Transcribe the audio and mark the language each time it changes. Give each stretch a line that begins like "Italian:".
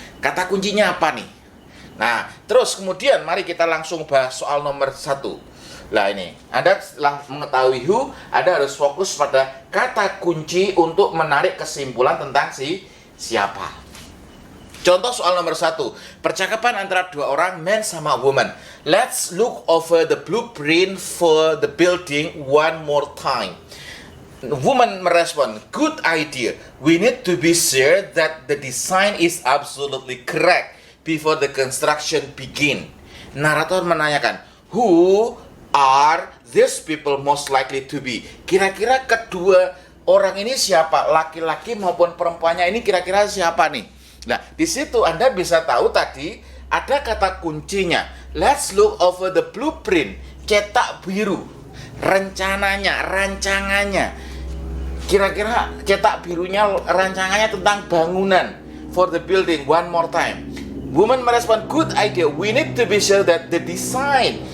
Indonesian: Kata kuncinya apa nih? Nah, terus kemudian mari kita langsung bahas soal nomor 1. Lah ini, Anda setelah mengetahui who, Anda harus fokus pada kata kunci untuk menarik kesimpulan tentang siapa. Contoh soal nomor 1, percakapan antara dua orang, man sama woman.
English: Let's look over the blueprint for the building one more time. Woman
Indonesian: merespon,
English: good idea. We need to be sure that the design is absolutely correct before the construction begin.
Indonesian: narator menanyakan,
English: who are these people most likely to be?
Indonesian: Kira-kira kedua orang ini siapa? Laki-laki maupun perempuannya ini kira-kira siapa nih? Nah, di situ Anda bisa tahu tadi ada kata kuncinya.
English: Let's look over the blueprint.
Indonesian: Cetak biru. Rencananya, rancangannya. Kira-kira cetak birunya, rancangannya tentang bangunan.
English: For the building, one more time. Woman
Indonesian: merespon,
English: good idea. We need to be sure that the design.